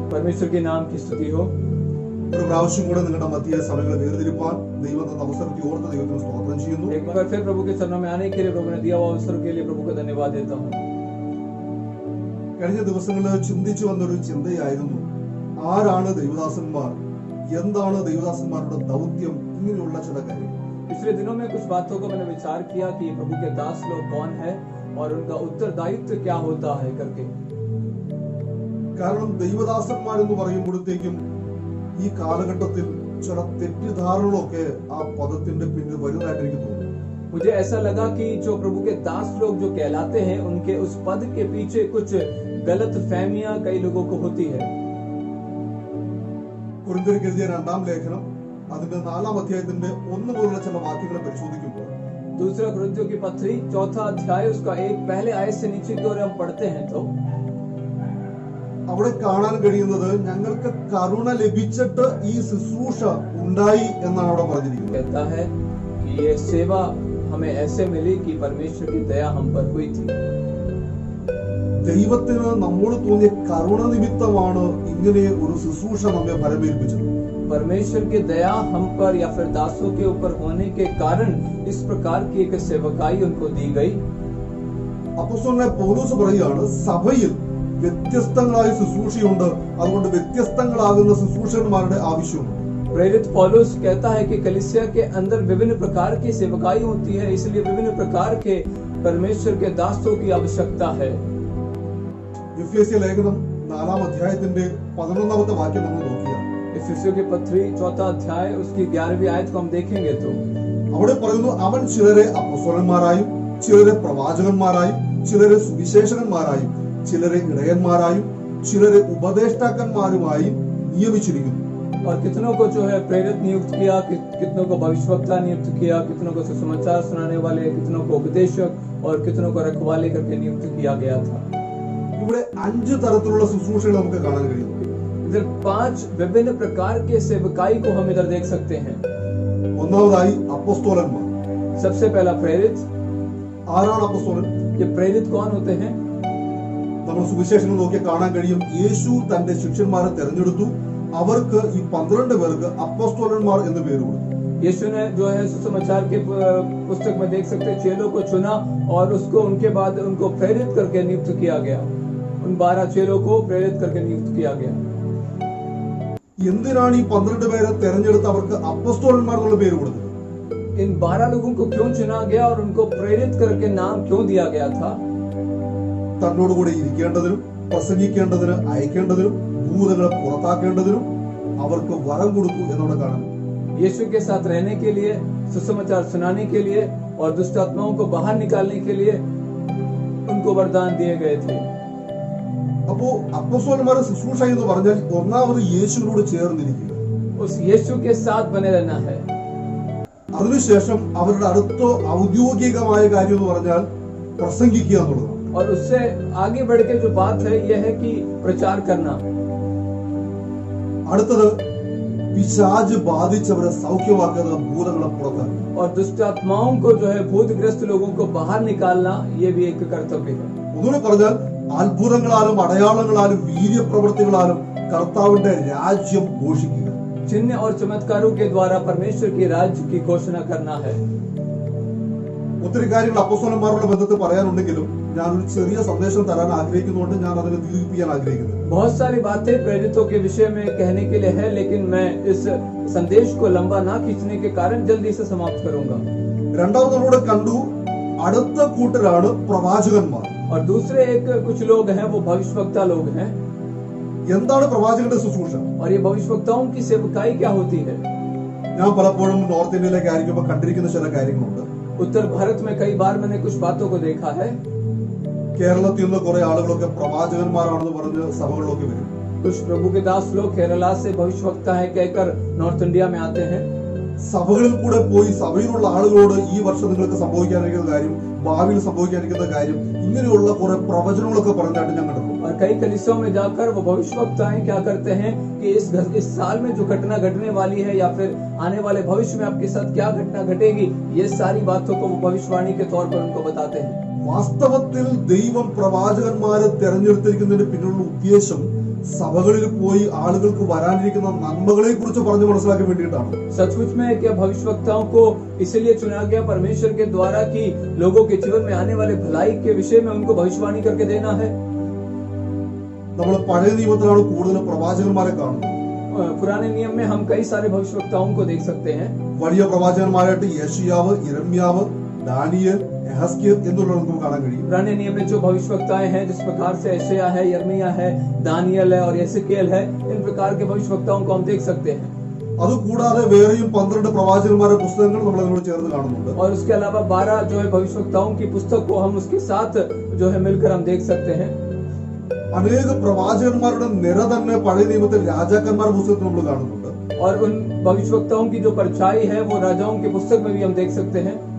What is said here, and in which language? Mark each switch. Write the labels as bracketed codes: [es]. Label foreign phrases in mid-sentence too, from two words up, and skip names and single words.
[hi] परमेश्वर के नाम की स्तुति हो। [ml] ഒരു പ്രാവശ്യം കൂടെ നിങ്ങളുടെ മധ്യ സമയങ്ങളെ വേർതിരിപ്പാൻ ദൈവം തന്ന അവസരത്തെ ഓർത്ത് ദൈവത്തിന് സ്തോത്രം ചെയ്യുന്നു. [hi] एक बार फिर प्रभु के चरणों में आने के लिए प्रभु ने दिया हुआ अवसर के लिए प्रभु को धन्यवाद देता हूँ। [ml] കഴിഞ്ഞ ദിവസങ്ങളിൽ ചിന്തിച്ചു വന്നൊരു ചിന്തയായിരുന്നു, ആരാണ് ദൈവദാസന്മാർ, എന്താണ് ദൈവദാസന്മാരുടെ ദൗത്യം, ഇങ്ങനെയുള്ള ചില കാര്യങ്ങൾ. [hi] पिछले दिनों में कुछ बातों को मैंने विचार किया कि प्रभु के दास लोग कौन है और उनका उत्तरदायित्व क्या होता है करके। [ml] കാരണം ദൈവദാസന്മാർ എന്ന് പറയുമ്പോഴത്തേക്കും ഈ കാലഘട്ടത്തിൽ ചില തെറ്റിദ്ധാരണകളൊക്കെ ആ പദത്തിന്റെ പിന്നിൽ വരുന്നതായിട്ട് എനിക്ക് തോന്നുന്നു. [hi] मुझे ऐसा लगा कि जो प्रभु के दास लोग जो कहलाते हैं उनके उस पद के पीछे कुछ गलत फहमियां कई लोगों को होती है। [ml] കൊരിന്ത്യർക്ക് എഴുതിയ 2-ാം ലേഖനം അതിന്റെ 4-ാം അധ്യായത്തിന്റെ 1 മുതലുള്ള ചില വാക്യങ്ങളെ പരിശോധിക്കുമ്പോൾ, [hi] दूसरा कुरिन्थियों की पत्री 4वां अध्याय उसका 1 पहले आयत से नीचे की ओर हम पढ़ते हैं तो [ml] അവിടെ കാണാൻ കഴിയുന്നത് ഞങ്ങൾക്ക് കരുണ ലഭിച്ചിട്ട് ഈ ശുശ്രൂഷ ഉണ്ടായി എന്നാണ് അവിടെ പറഞ്ഞിരിക്കുന്നത്. [hi] कहता है कि ये सेवा हमें ऐसे मिली कि परमेश्वर की दया हम पर हुई थी। [ml] ദൈവത്തിന് നമ്മോട് തോന്നിയ കരുണ നിമിത്തമാണ് ഇങ്ങനെ ഒരു ശുശ്രൂഷ നമ്മെ ഫലമേൽപ്പിച്ചത്. [hi] परमेश्वर की दया हम पर या फिर दासों के ऊपर होने के कारण इस प्रकार की एक सेवकाई उनको दी गई। [ml] അപ്പോസ്തലനായ പൗലോസ് പറയുകയാണ്, സഭയിൽ വ്യത്യസ്തങ്ങളായ ശുശ്രൂഷയുണ്ട്, അതുകൊണ്ട് വ്യത്യസ്തങ്ങളാകുന്ന ശുശ്രൂഷകന്മാരുടെ ആവശ്യമുണ്ട്. [hi] प्रेरित पौलुस कहता है कि कलीसिया के अंदर विभिन्न प्रकार की सेवकाई होती है, इसलिए विभिन्न प्रकार के परमेश्वर के दासों की आवश्यकता है। [ml] എഫേസ്യ ലേഖനം 4-ാം അധ്യായത്തിന്റെ 11-ാമത്തെ വാക്യം നമ്മൾ നോക്കിയാൽ, [hi] इफिसियों की पत्री 4वां अध्याय उसकी 11वीं आयत को हम देखेंगे तो [ml] അവിടെ പറയുന്നു, അവൻ ചിലരെ അപ്പോസ്തലന്മാരായും ചിലരെ പ്രവാചകന്മാരായും ചിലരെ സുവിശേഷകന്മാരായും ചിലരെ ഇടയന്മാരായും ചിലരെ ഉപദേഷ്ടാക്കന്മാരുമായും നിയമിച്ചിരിക്കുന്നു. [hi] और कितनों को जो है प्रेरित नियुक्त किया, कितनों को भविष्यवक्ता नियुक्त किया, कितनों को सुसमाचार सुनाने वाले, कितनों को उपदेशक और कितनों को रखवाले करके नियुक्त किया गया था। [ml] ഇവിടെ 5 തരത്തിലുള്ള ശുശ്രൂഷകൾ നമുക്ക് കാണാൻ കഴിയുന്നു. [hi] इधर 5 विभिन्न प्रकार के सेवकाई को हम इधर देख सकते हैं। [ml] ഒന്നാമതായി അപ്പോസ്തലന്മാർ. [hi] सबसे पहला प्रेरित। [ml] ആരാണ് അപ്പോസ്തലൻ? [hi] ये प्रेरित कौन होते हैं? [ml] നമ്മൾ സുവിശേഷങ്ങൾ നോക്കി കാണാൻ കഴിയും, യേശു തന്റെ ശിഷ്യന്മാരെ തെരഞ്ഞെടുത്തു, അവർക്ക് ഈ 12 പേർക്ക് അപ്പോസ്തലന്മാർ എന്ന് പേര് കൊടുത്തു. [hi] यीशु ने जो है सुसमाचार के पुस्तक में देख सकते हैं, चेलों को चुना और उसको उनके बाद उनको प्रेरित करके नियुक्त किया गया। उन 12 चेलों को प्रेरित करके नियुक्त किया गया। [ml] എന്തിനാണ് ഈ 12 പേരെ തെരഞ്ഞെടുത്ത് അവർക്ക് അപ്പോസ്തലന്മാർ എന്നുള്ള പേര് കൊടുത്തത്? [hi] इन 12 लोगों को क्यों चुना गया और उनको प्रेरित करके नाम क्यों दिया गया था? [ml] തന്നോട് കൂടെ ഇരിക്കേണ്ടതിനും പ്രസംഗിക്കേണ്ടതിന് അയക്കേണ്ടതിനും ഭൂതങ്ങളെ പുറത്താക്കേണ്ടതിനും അവർക്ക് വരം കൊടുത്തു എന്നവിടെ കാണാം. [hi] यीशु के साथ रहने के लिए, सुसमाचार सुनाने के लिए और दुष्ट आत्माओं को बाहर निकालने के लिए उनको वरदान दिए गए थे। [ml] അപ്പോ അപ്പോസ്തലന്മാരുടെ ശുശ്രൂഷ എന്ന് പറഞ്ഞാൽ ഒന്നാമത് യേശുവിനോട് ചേർന്നിരിക്കുക, [hi] उस यीशु के साथ बने रहना है। [ml] അതിനുശേഷം അവരുടെ അടുത്ത ഔദ്യോഗികമായ കാര്യം എന്ന് പറഞ്ഞാൽ പ്രസംഗിക്കുക എന്നുള്ളതാണ്. [hi] और उससे आगे बढ़ के जो बात है यह है कि प्रचार करना। [ml] അടുത്തത് പിശാച് ബാധിച്ചവരെ സൗഖ്യമാക്കുന്ന ഭൂതങ്ങളെ പുറത്താക്കുക. [hi] और दुष्ट आत्माओं को जो है भूतग्रस्त लोगों को बाहर निकालना, ये भी एक कर्तव्य है। [ml] ഒന്നുകൂടെ പറഞ്ഞാൽ അത്ഭുതങ്ങളാലും അടയാളങ്ങളാലും വീര്യപ്രവൃത്തികളാലും കർത്താവിന്റെ രാജ്യം ഘോഷിക്കുക. [hi] चिन्ह और चमत्कारों के द्वारा परमेश्वर के राज्य की घोषणा करना है। [ml] ഒത്തിരി കാര്യങ്ങൾ അപ്പോസ്തലന്മാരുടെ ബന്ധത്തിൽ പറയാനുണ്ടെങ്കിലും ഞാനൊരു ചെറിയ സന്ദേശം തരാൻ ആഗ്രഹിക്കുന്നതുകൊണ്ട് ഞാൻ അതിനെ ദീർഘിപ്പിക്കാൻ ആഗ്രഹിക്കുന്നു. [hi] बहुत सारी बातें प्रेरितों के विषय में कहने के लिए है, लेकिन मैं इस संदेश को लंबा ना खींचने के कारण जल्दी से समाप्त करूंगा। [ml] രണ്ടാമത് നമ്മളിവിടെ കണ്ടു, അടുത്ത കൂട്ടരാണ് പ്രവാചകന്മാർ. [hi] और दूसरे एक कुछ लोग हैं, वो भविष्यवक्ता लोग हैं। [ml] എന്താണ് പ്രവാചകന്റെ ശുശ്രൂഷ? [hi] और ये भविष्यवक्ताओं की सेवकाई क्या होती है? [ml] ഞാൻ പലപ്പോഴും നോർത്ത് ഇന്ത്യയിലേക്ക് ആയിരിക്കുമ്പോൾ കണ്ടിരിക്കുന്ന ചില കാര്യങ്ങളുണ്ട്. [hi] उत्तर भारत में कई बार मैंने कुछ बातों को देखा है। [ml] കേരളത്തിൽ നിന്ന് കുറെ ആളുകളൊക്കെ പ്രവാചകന്മാരാണെന്ന് പറഞ്ഞ് സഭകളിലൊക്കെ വരും. [hi] कुछ प्रभु के दास लोग केरला से भविष्यवक्ता है कहकर नॉर्थ इंडिया में आते हैं। [ml] സഭകളിൽ കൂടെ പോയി സഭയിലുള്ള ആളുകളോട് ഈ വർഷം നിങ്ങൾക്ക് സംഭവിക്കാനിരിക്കുന്ന കാര്യം, ഭാവിയിൽ സംഭവിക്കാനിരിക്കുന്ന കാര്യം, ഇങ്ങനെയുള്ള കുറെ പ്രവചനങ്ങളൊക്കെ പറഞ്ഞായിട്ട് ഞാൻ കണ്ടു. [hi] और कई कलीसियाओं में जाकर वो भविष्यवक्ताएं क्या करते हैं कि इस साल में जो घटना घटने वाली है या फिर आने वाले भविष्य में आपके साथ क्या घटना घटेगी, ये सारी बातों को वो भविष्यवाणी के तौर पर उनको बताते हैं। [ml] വാസ്തവത്തിൽ ദൈവം പ്രവാചകന്മാരെ തെരഞ്ഞെടുത്തിരിക്കുന്നതിന് പിന്നിലുള്ള ഉദ്ദേശം സഭകളിൽ പോയി ആളുകൾക്ക് വരാനിരിക്കുന്ന നന്മകളെ കുറിച്ച് പറഞ്ഞു മനസ്സിലാക്കാൻ വേണ്ടിയിട്ടാണ്. [hi] सचमुच में क्या भविष्यवक्ताओं को इसलिए चुना गया परमेश्वर के द्वारा कि लोगों के जीवन में आने वाले भलाई के विषय में उनको भविष्यवाणी करके देना है? [ml] നമ്മൾ പഴയ നിയമത്തിലാണ് കൂടുതൽ പ്രവാചകന്മാരെ കാണുന്നത്. [hi] पुराने नियम में हम कई सारे भविष्यवक्ताओं को देख सकते हैं. [ml] വലിയ പ്രവാചകന്മാരായിട്ട് യെശയ്യാവ്, യിരെമ്യാവ്, ദാനിയേൽ, എഹെസ്കേൽ എന്നുള്ളവരെ നമുക്ക് കാണാൻ കഴിയും. [hi] पुराने नियम में जो भविष्यवक्ताएं हैं, जिस प्रकार से यशायाह है, यिर्मयाह है, दानियल है और यहेजकेल है, इन प्रकार के भविष्यवक्ताओं को हम देख सकते हैं. [ml] അതുകൂടാതെ വേറെയും 12 പ്രവാചകന്മാരുടെ പുസ്തകങ്ങൾ നമ്മൾ അതിനോട് ചേർന്ന് കാണുന്നുണ്ട്. [hi] और उसके अलावा 12 जो है भविष्यवक्ताओं की पुस्तक को हम उसके साथ जो है मिलकर हम देख सकते हैं. [ml] അനേക പ്രവാചകന്മാരുടെ നിര തന്നെ പഴയ നിയമത്തിൽ രാജാക്കന്മാരുടെ പുസ്തകത്തിൽ നമ്മൾ കാണുന്നുണ്ട്. [hi] और उन भविष्यवक्ताओं की जो परछाई है वो राजाओं की पुस्तक में भी हम देख सकते हैं.